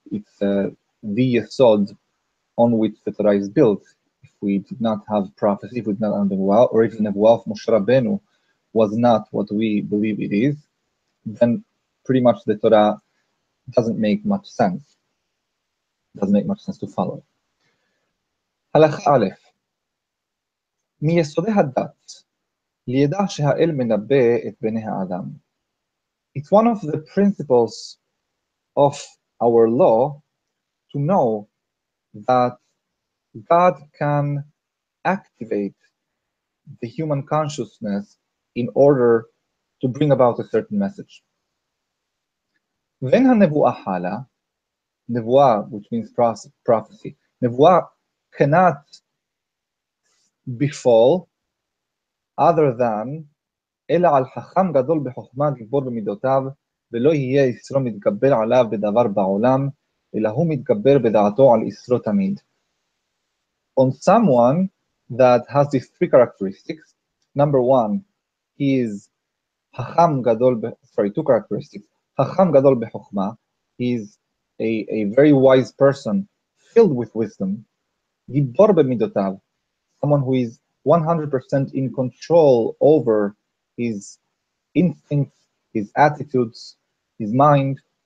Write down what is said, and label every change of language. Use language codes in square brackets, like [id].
[en] It's the Yesod on which the Torah is built. If we did not have prophecy, if we did not have Nebuah, or if the Nebuah of Moshe Rabbeinu was not what we believe it is, then pretty much the Torah doesn't make much sense. Doesn't make much sense to follow. [he] הלכה א', מיסודי הדת, לידע שהאל מנבא את בני האדם. [en] It's one of the principles of our law to know that God can activate the human consciousness in order to bring about a certain message. When [he] הנבואה חלה, נבואה, [en] which means prophecy, [he] נבואה [en] cannot befall other than [he] אלא על חכם גדול בחוכמה גיבור במידותיו ולא יהיה יסרו מתגבר עליו בדבר בעולם אלא הוא מתגבר בדעתו על יסרו תמיד. [en] On someone that has these three characteristics, number one, he is חכם גדול, two characteristics, [he] חכם גדול בחוכמה, [en] he is a very wise person filled with wisdom, [he] גיבור במידותיו, [en] someone who is 100% in control over his instincts, his attitudes, his mind.